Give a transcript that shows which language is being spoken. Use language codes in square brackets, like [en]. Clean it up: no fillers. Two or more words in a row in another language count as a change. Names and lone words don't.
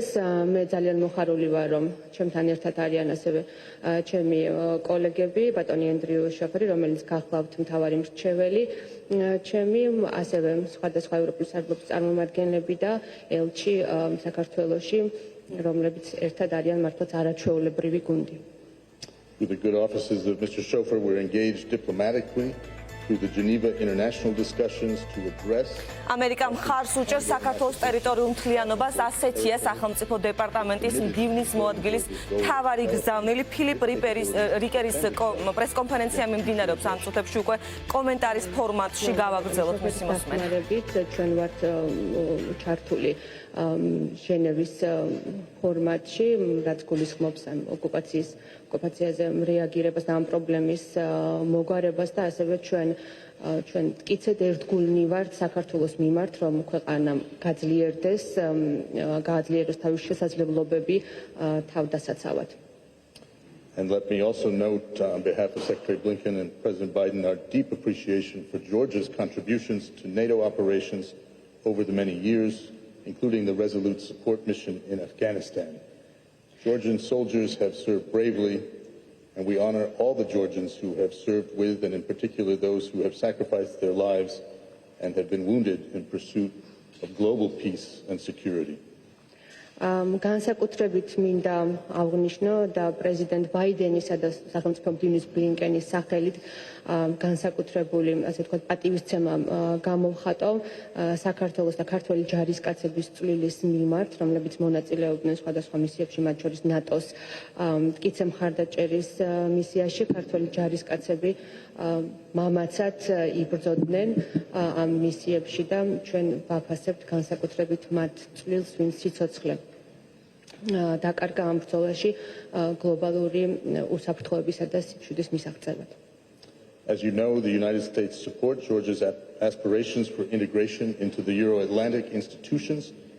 [ka] მე ძალიან მოხარული ვარ, რომ ჩემთან ერთად არიან ასევე ჩემი კოლეგები, ბატონი ენდრიუ შოფერი, რომელიც გახლავთ მთავარი მრჩეველი, ჩემი ასევე სხვადასხვა ევროპის საგრუპის წარმომადგენლები და ელჩი საქართველოში, რომლებიც ერთად არიან მართლაც არაჩვეულებრივი გუნდი. [en] With the good offices of Mr. Schofer, we're engaged diplomatically through the Geneva international discussions to address. [ka] America მხარს უჭერს საქართველოს ტერიტორიულ მთლიანობას, ასეთია სახელმწიფო დეპარტამენტის მდივნის მოადგილის მთავარი გზავნილი ფილიპ რიკერის პრესკონფერენცია მიმდინარეობს ამ წუთებში უკვე კომენტარის ფორმატში გავაგრძელოთ მისი მოსმენა. ჩვენ ვართ ჩართული ჟენევის ფორმატში, რაც გულისხმობს ამ ოკუპაციაზე რეაგირებას და ამ პრობლემის მოგვარებას და ასევე ჩვენ მტკიცედ ერთგულნი ვართ საქართველოს მიმართ, რომ ქვეყანამ გააძლიეროს თავის შესაძლებლობები თავდასაცავად. [en] And let me also note on behalf of Secretary Blinken and President Biden our deep appreciation for Georgia's contributions to NATO operations over the many years, including the resolute support mission in Afghanistan. Georgian soldiers have served bravely, and we honor all the Georgians who have served with, and in particular those who have sacrificed their lives and have been wounded in pursuit of global peace and security. [ka] განსაკუთრებით მინდა აღვნიშნო და პრეზიდენტ ბაიდენისა და სახელმწიფო მდივნის ბლინკენის სახელით განსაკუთრებული, ასე ვთქვათ, პატივისცემა გამოვხატო საქართველოს და ქართველი ჯარისკაცების წვლილის მიმართ, რომლებიც მონაწილეობდნენ სხვადასხვა მისიებში, მათ შორის ნატოს მტკიცე მხარდაჭერის მისიაში. ქართველი ჯარისკაცები მამაცად იბრძოდნენ ამ მისიებში და ჩვენ ვაფასებთ განსაკუთრებით მათ წვლილს, ვინც სიცოცხლე დაკარგა ამ ბრძოლაში გლობალური უსაფრთხოებისა და სიჩუდის მისაღწევად. [en] As you know, the United States supports Georgia's aspirations for integration into the Euro-Atlantic institutions